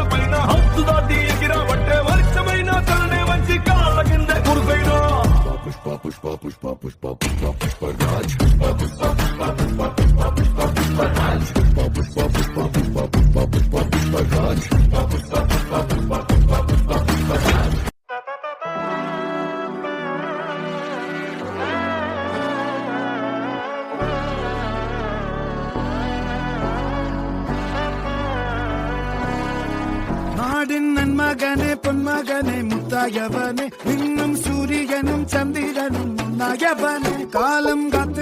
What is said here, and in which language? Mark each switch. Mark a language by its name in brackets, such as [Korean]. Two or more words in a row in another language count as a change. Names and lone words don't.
[Telugu] పైన హద్దు దాటి ఎగిరావంటే వర్షమైన తననే వంచి కాళ్ళ కింద కురుకైనా పుష్ప పుష్ప పుష్ప పుష్ప పుష్ప పుష్ప రాజ్ పుష్ప పుష్ప పుష్ప పుష్ప పుష్ప పుష్ప రాజ్ పుష్ప పుష్ప పుష్ప పుష్ప పుష్ప పుష్ప పుష్ప రాజ్ పుష్ప పుష్ప పుష్ప పుష్ప పుష్ప పుష్ప రాజ్ [Tamil] நாடின் நன்மகனே பொன்மகனே முத்தாயவனே இன்னும் சூரியனும் சந்திரனும் முன்னாயவனே காலம் காத்து